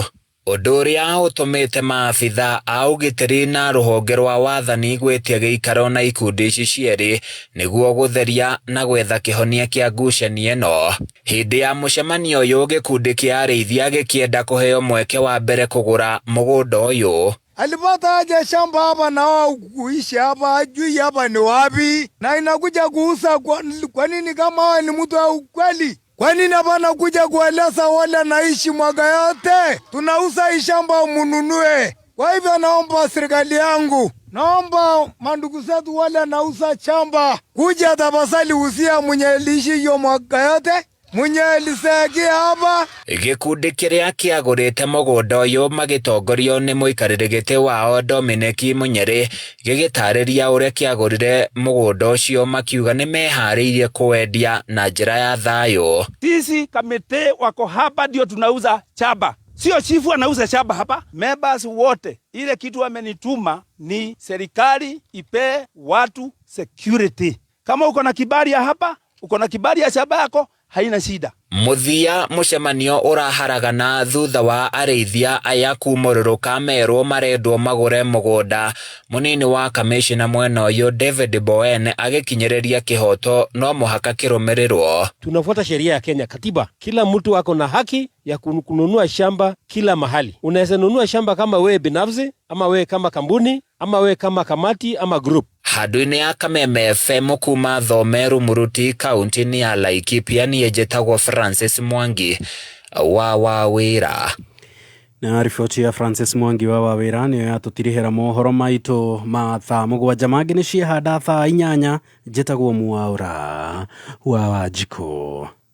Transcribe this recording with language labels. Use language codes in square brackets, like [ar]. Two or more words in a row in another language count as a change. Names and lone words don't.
[ki] Ũndũ ũrĩa ũtũmĩte maabitha a ũgitĩri na rũhonge rwa wathani gwĩtia gĩikaro na ikundi ici cierĩ nĩguo gũtheria na gwetha kĩhonia kĩa ngucanio ĩno. Hĩndĩ ya mũcemanio ũyũ gĩkundi kĩa arĩithia gĩkĩenda kũheo mweke wa mbere kũgũra mũgũnda ũyũ. [sw] Alipata aje shamba hapa na wao kuishi hapa hajui hapa ni wapi na inakuja kuuza kwa nini kama wao ni mtu wa ukweli? Kwa nini hapana kuja kueleza wale naishi mwaka yote? Tunauza hii shamba mununue. Kwa hivyo naomba serikali yangu, naomba mandugu zetu wale nauza shamba kuja tafadhali usia mwenye lishi hiyo mwaka yote. Mwenye lisegia hapa. [ki] Gĩkundi kĩrĩa kĩagũrĩte mũgũnda ũyũ magĩtongorio nĩ mũikarĩri gĩtĩ wao Dominic Munyeri gĩgĩtarĩria ũrĩa kĩagũrire mũgũnda ũcio makiuga nĩ meharĩirie kũwendia na njĩra ya thayũ. [sw] Sisi kamiti wako hapa ndio tunauza shamba. Sio chifu anauza shamba hapa. Members wote ile kitu wamenituma ni serikali ipe watu security. Kama uko na kibali ya hapa, uko na kibali ya shamba yako haina shida. [ki] Muthia mũcemanio ũraharagana thutha wa arĩithia aya kumũrũrũka merwo marendwo magũre mũgũnda. Mũnini wa kamishina mwena ũyũ David Bowen agĩkinyĩrĩria kĩhoto no mũhaka kĩrũmĩrĩrwo. [sw] Tunafuata sheria ya Kenya, katiba. Kila mtu ako na haki ya kununua shamba kila mahali. Unaweza nunua shamba kama wewe binafsi ama wewe kama kampuni ama wewe kama kamati ama group. [ki] Handũ-inĩ ya Kameme FM kuma Thome Rumuruti kaunti-inĩ ya Laikipia niĩ njĩtagwo Francis Mwangi wa Wawĩra. Na riboti ya Francis Mwangi wa Wawira niyo yatutirihera mohoro maitu ma thaa mugwanja mangi ni ciehanda thaa 8 njitagwo Mwaura wa Wanjiku.